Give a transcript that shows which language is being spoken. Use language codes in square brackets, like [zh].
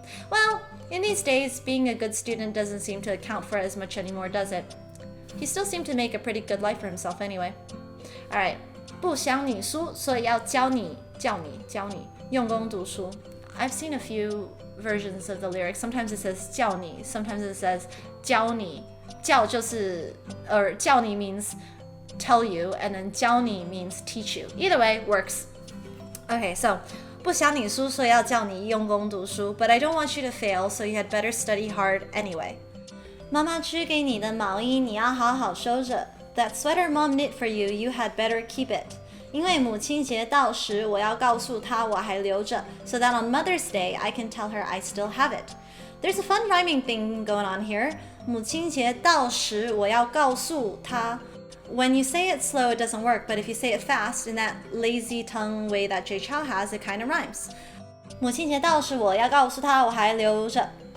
[en] Well, in these days, being a good student doesn't seem to account for as much anymore, does it? He still seemed to make a pretty good life for himself anyway. [zh] Alright, 不想你输，所以要教你用功读书. [en] I've seen a few versions of the lyrics. Sometimes it says 教你, sometimes it says 教你. 教就是教你 means tell you, and then 教你 means teach you. Either way works. Okay, so [zh] 不想你输，所以要叫你用功读书 [en] but I don't want you to fail, so you had better study hard anyway. [zh] 妈妈织给你的毛衣，你要好好收着。 [en] That sweater Mom knit for you, you had better keep it. [zh] 因为母亲节到时，我要告诉她我还留着 [en] so that on Mother's Day, I can tell her I still have it. There's a fun rhyming thing going on here. [zh] 母亲节到时，我要告诉她。 [en] When you say it slow, it doesn't work, but if you say it fast, in that lazy tongue way that Jay Chou has, it kind of rhymes. [zh] 母亲节到时，我要告诉她我还留着。